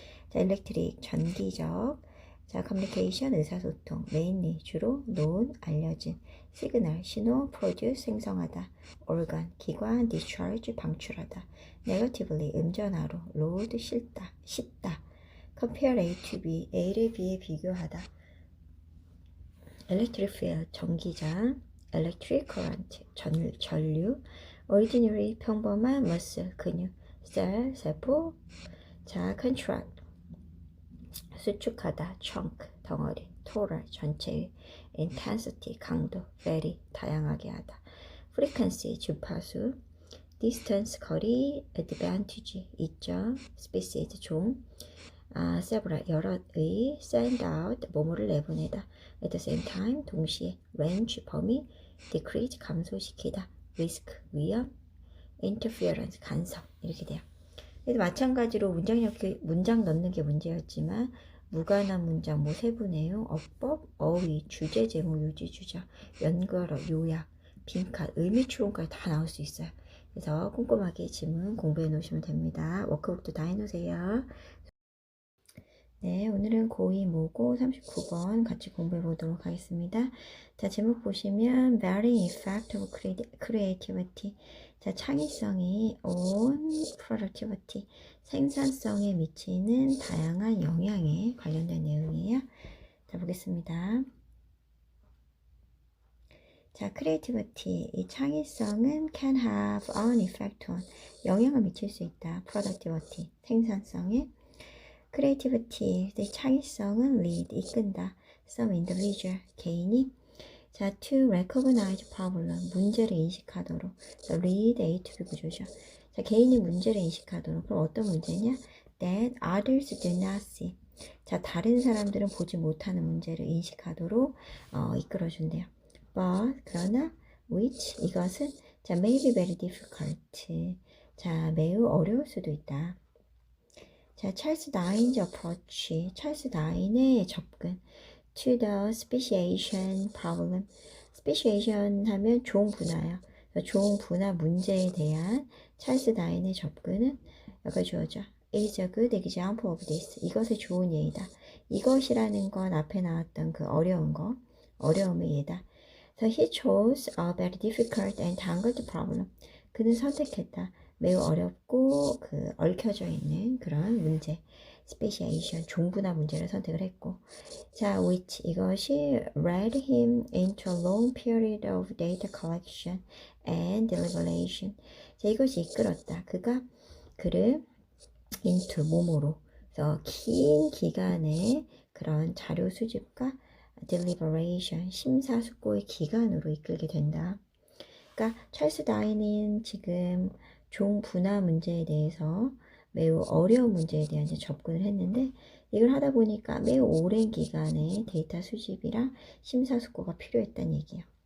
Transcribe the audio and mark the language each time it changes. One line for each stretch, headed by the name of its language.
Korean: 자, electric 전기적. 자, communication 의사소통. mainly 주로 known 알려진. signal 신호 produce 생성하다. organ 기관 discharge 방출하다. negatively 음전화로 load 싣다.
English: compare A to B
Korean: A를 B에 비교하다.
English: electric field
Korean: 전기장.
English: electric current
Korean: 전류. ordinary 평범한 muscle 근육. cell 세포. 자, contract 수축하다, chunk 덩어리, total 전체, intensity 강도, vary 다양하게 하다, frequency 주파수, distance 거리, advantage 이점, species 종, several 여러의,
English: send out
Korean: 뭐뭐를 내보내다,
English: at the same time
Korean: 동시에, range 범위, decrease 감소시키다, risk 위험, interference 간섭 이렇게 돼요. 그래서 마찬가지로 문장 넣는 게 문제였지만 무관한 문장, 뭐 세부 내용, 어법, 어휘, 주제, 제목, 요지, 주장, 연결어, 요약, 빈칸, 의미 추론까지 다 나올 수 있어요. 그래서 꼼꼼하게 지문 공부해 놓으시면 됩니다. 워크북도 다 해놓으세요. 네, 오늘은 고2 모고 39번 같이 공부해 보도록 하겠습니다.
English: 자, 제목 보시면 Varying Effect of Creativity.
Korean: 자, 창의성이
English: on productivity,
Korean: 생산성에 미치는 다양한 영향에 관련된 내용이에요. 자, 보겠습니다. 자, creativity, 이 창의성은
English: can have an effect on,
Korean: 영향을 미칠 수 있다. productivity, 생산성에. creativity, 창의성은 lead, 이끈다. some individual, 개인이. 자,
English: to recognize problem,
Korean: 문제를 인식하도록. 자, lead A to B 구조죠. 자, 개인이 문제를 인식하도록. 그럼 어떤 문제냐?
English: that others do not see.
Korean: 자, 다른 사람들은 보지 못하는 문제를 인식하도록 이끌어준대요.
English: but,
Korean: 그러나,
English: which,
Korean: 이것은 자,
English: may be very difficult.
Korean: 자, 매우 어려울 수도 있다. 자, 찰스 다윈's approach, 찰스 다윈의 접근
English: to the speciation problem.
Korean: speciation 하면 종 분화요. 종 분화 문제에 대한 찰스 다윈의 접근은 여기가 주어져.
English: is a good example of this.
Korean: 이것의 좋은 예이다. 이것이라는 건 앞에 나왔던 그 어려운 거, 어려움의 예다.
English: So he chose a very difficult and tangled problem.
Korean: 그는 선택했다. 매우 어렵고 그 얽혀져 있는 그런 문제. Speciation, 종분화 문제를 선택을 했고.
English: 자, which
Korean: 이것이
English: led him into a long period of data collection and deliberation.
Korean: 자, 이것이 이끌었다. 그를 into 몸으로. 그래서 긴 기간의 그런 자료 수집과 deliberation, 심사숙고의 기간으로 이끌게 된다. 그러니까 찰스 다윈은 지금 종 분화 문제에 대해서 매우 어려운 문제에 대한 이제 접근을 했는데 이걸 하다 보니까 매우 오랜 기간의 데이터 수집이랑 심사숙고가 필요했다는 얘기예요.